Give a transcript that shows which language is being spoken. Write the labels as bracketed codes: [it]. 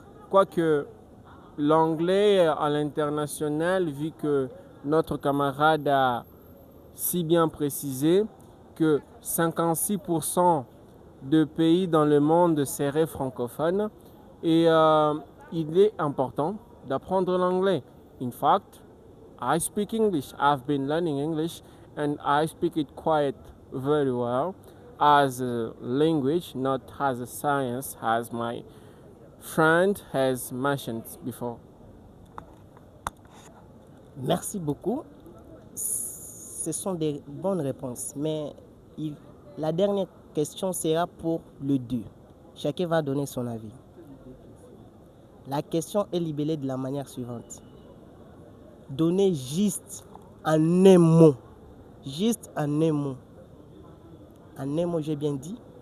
[fr] Quoique l'anglais à l'international, vu que notre camarade a si bien précisé que 56% de pays dans le monde seraient francophones, et il est important d'apprendre l'anglais. [en] In fact, I speak English. I've been learning English and I speak it quite very well as a language, not as a science, as my friend has mentioned before. [fr] Merci beaucoup. Ce sont des bonnes réponses. Mais la dernière question sera pour le 2. Chacun va donner son avis. La question est libellée de la manière suivante. Donnez juste en un mot. Juste en un mot. En un mot, j'ai bien dit.